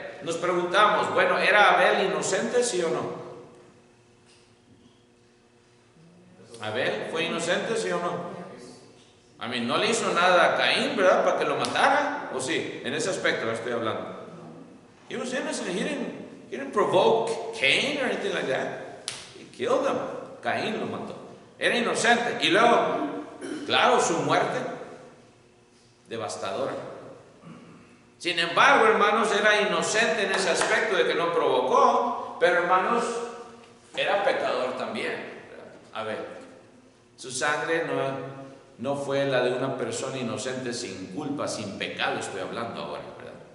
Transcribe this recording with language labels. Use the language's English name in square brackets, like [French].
[Spanish] Nos preguntamos, bueno, ¿era Abel inocente, sí o no? ¿Abel fue inocente, sí o no? A mí no le hizo nada a Caín, ¿verdad? Para que lo matara, ¿o sí? En ese aspecto estoy hablando. [English] He was innocent. He didn't provoke Cain or anything like that. He killed him. [Spanish] Caín lo mató. Era inocente. Y luego, claro, su muerte devastadora. Sin embargo, hermanos, era inocente en ese aspecto de que no provocó, pero hermanos, era pecador también. A ver, su sangre no fue la de una persona inocente sin culpa, sin pecado, estoy hablando ahora, ¿verdad?